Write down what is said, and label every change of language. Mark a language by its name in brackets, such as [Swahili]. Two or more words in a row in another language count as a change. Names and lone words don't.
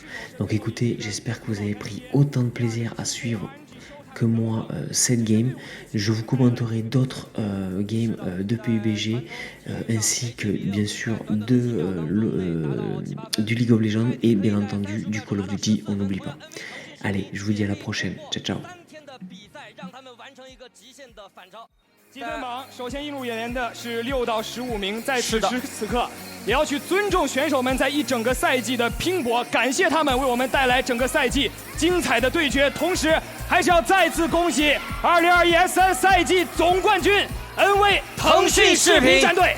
[French] Donc écoutez, j'espère que vous avez pris autant de plaisir à suivre que moi cette game. Je vous commenterai d'autres games de PUBG ainsi que bien sûr du League of Legends et bien entendu du Call of Duty, on n'oublie pas. Allez, je vous dis à la prochaine, [Italian] ciao ciao. [Chinese] 积分榜首先映入眼帘的是6到15名，在此时此刻也要去尊重选手们在一整个赛季的拼搏，感谢他们为我们带来整个赛季精彩的对决。同时，还是要再次恭喜2021-S3赛季总冠军 NV 腾讯视频战队。